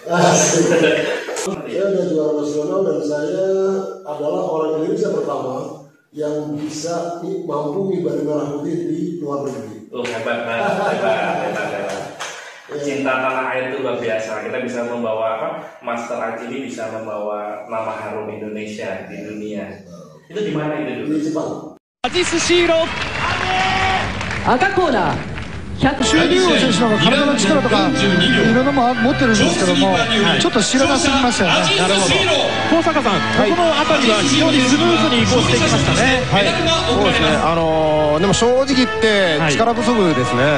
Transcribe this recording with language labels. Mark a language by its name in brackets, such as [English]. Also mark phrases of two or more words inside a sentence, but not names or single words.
[Indonesian] Saya ada juara nasional dan saya adalah orang Indonesia pertama yang bisa mampu ngibari merah putih di luar negeri. Oh hebat. Cinta tanah air itu luar biasa. Kita bisa membawa Master Aji ini bisa membawa nama harum Indonesia di dunia. Itu di mana itu dulu? Di Jepang. [Japanese] Aji Sushiro 赤コーナーシューディンゴ選手の方が体の力とかいろんなも持ってるんですけども、ちょっと知らなすぎましたよね。なるほど。高坂さん、ここの辺りは非常にスムーズに移行していきましたね。はい、そうですね。でも正直言って力不足ですね。